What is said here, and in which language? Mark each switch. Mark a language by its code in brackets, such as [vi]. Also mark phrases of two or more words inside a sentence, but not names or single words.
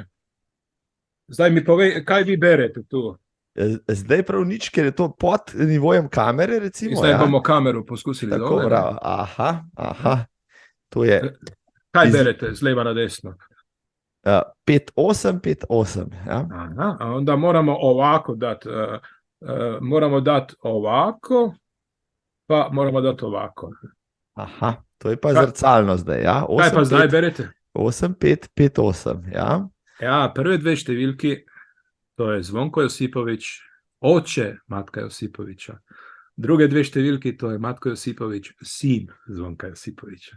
[sl] Zdaj mi povej, kaj vi berete tu? Zdaj prav nič, ker je to pod nivojem kamere, recimo. Zdaj bomo kamero poskusili. Tako, dole, bravo. Aha. To je... Kaj berete, z leva na desno? 5-8, 5-8. Ja? Aha, [hr] onda moramo ovako dati. Moramo dati ovako, pa moramo dati ovako. [sl] Aha, to je pa zrcalno zdaj. Ja? 8, kaj pa zdaj berete? 8, 5, 5, 8. Ja? Ja, prve dve številki, to je Zvonko Josipovič, oče Matka Josipoviča. Druge dve številki, to je Matko Josipovič, sin Zvonka Josipoviča.